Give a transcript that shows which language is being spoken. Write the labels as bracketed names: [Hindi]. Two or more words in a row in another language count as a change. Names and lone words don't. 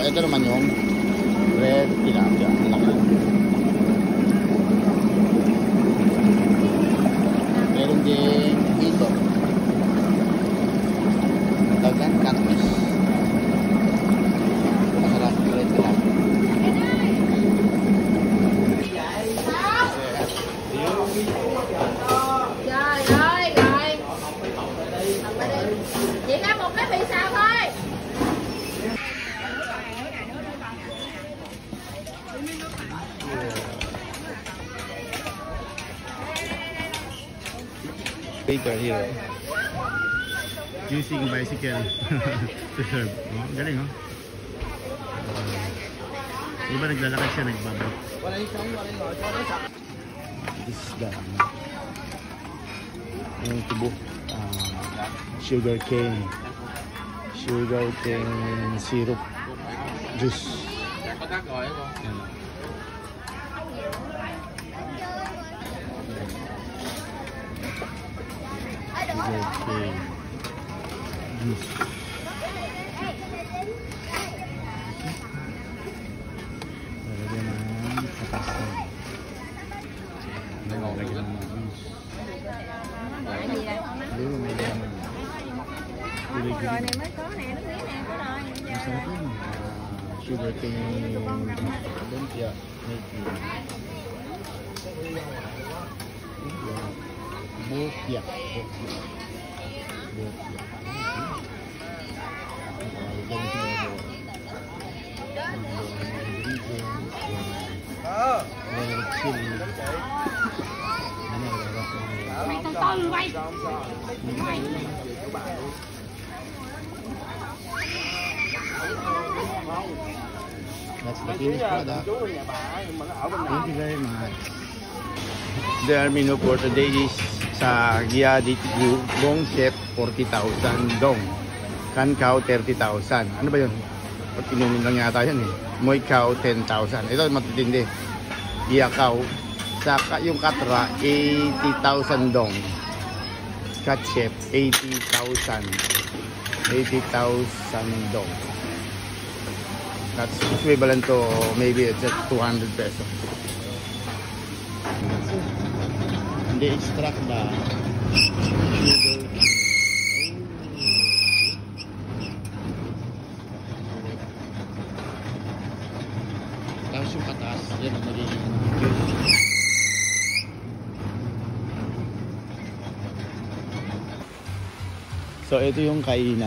[Filipino] Ito naman yung red tilapia. Meron din dito. Dagan cactus. Masarap red tilapia. [Vietnamese] Rồi. Chị có một cái bị sao thôi. [English] Later here, using bicycle to serve. [Filipino] Oh, galing oh. Iba naglalakad siya, nagbabay. [English] This is the [Filipino] yung tubo, [English] sugar cane syrup juice. Okay. [Filipino] Juice. Lagyan ng katastan. Lagyan ng juice. [Vietnamese] Rồi này mới có nè, nước miếng nè, có rồi. [English] Sugar cane lumpia. Bopia. [Vietnamese] Mày từ từ quay. [English] That's the finished product. Thank you very much. The menu for today is sa Giadit Bong Chef 40,000 dong. [Filipino] Kan Cao 30,000. Ano ba yun? Pag inumin lang yata yan eh. Moy Cao 10,000. Ito matitindi. Gia Cao. Saka yung Katra 80,000 dong. Cat Chef, 80,000. 80,000 dong. [English] That's equivalent to maybe it's at 200 pesos. And they extract the sugar. [Filipino] Tapos yung kataas, yan ang magiging juice. So ito yung kainan.